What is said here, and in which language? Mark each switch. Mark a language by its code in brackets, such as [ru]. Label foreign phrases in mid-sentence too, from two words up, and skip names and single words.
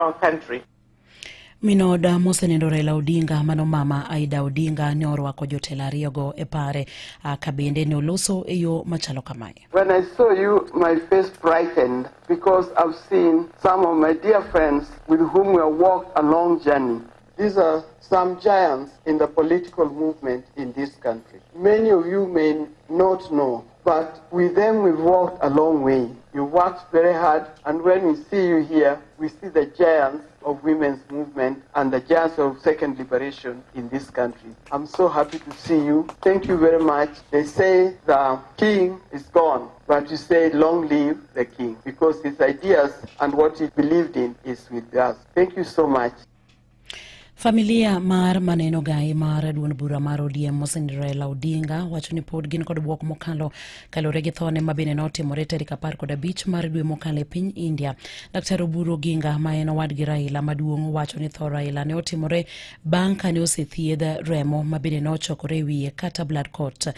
[en] our country. [luo] Minoda mosenendo Raila Odinga mano mama Idaa Odinga ne orwako jotelo ariyogo e pare kabende ne oloso e yo machalo kamae. [en] When I saw you, my face brightened because I've seen some of my dear friends with whom we have walked a long journey. These are some giants in the political movement in this country. Many of you may not know, but with them we've walked a long way. You worked very hard, and when we see you here, we see the giants of women's movement and the giants of second liberation in this country. I'm so happy to see you. Thank you very much. They say the king is gone, but you say long live the king, because his ideas and what he believed in is with us. Thank you so much. [luo] Familia mar nenogi mar duond bura mar ODM mosenendo Raila Odinga wacho ni pod gin kod buok mokalo kalore gi thone mabende notimore tarik 15 mar dwe mokalo e piny India. Dr. Odinga ma en owadgi Raila maduong' wacho ni tho Raila ne otimore bang' kane osethiedh remo mabende nochokore wiye kata [en] blood clot.